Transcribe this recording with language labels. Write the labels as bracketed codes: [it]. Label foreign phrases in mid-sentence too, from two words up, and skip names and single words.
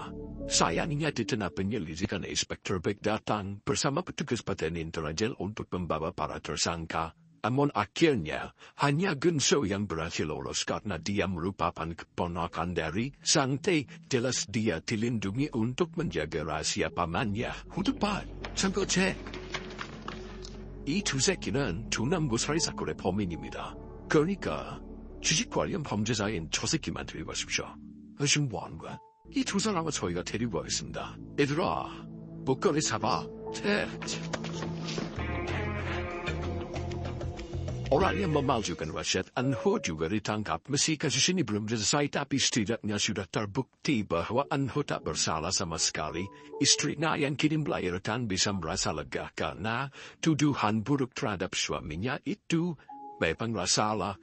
[id] Sayangnya di tengah penyelidikan, Inspektur Beck datang bersama petugas Badan Intelijen untuk membawa para tersangka. Namun akhirnya hanya Gunso yang berhasil lolos karena dia merupakan keponakan dari Sang Tae. Jelas dia dilindungi untuk menjaga rahasia pamannya. Hudupat, [ko] 참고 제. 이 두 새끼는 중남부 살인 사건의 범인입니다. 그러니까 주식 관련 범죄자인 저 새끼만 데리고 가십시오. 지금 뭐 하는 거야? 이 두 사람은 저희가 데리고 가겠습니다. 얘들아, 목걸이 잡아. [id] Orang yang memajukan wasiat Anho juga ditangkap. Meski kasus ini belum selesai, tapi setidaknya sudah terbukti bahwa Anho tak bersalah sama sekali. Istrinya yang kini melahirkan bisa merasa lega karena tuduhan buruk terhadap suaminya itu memang salah.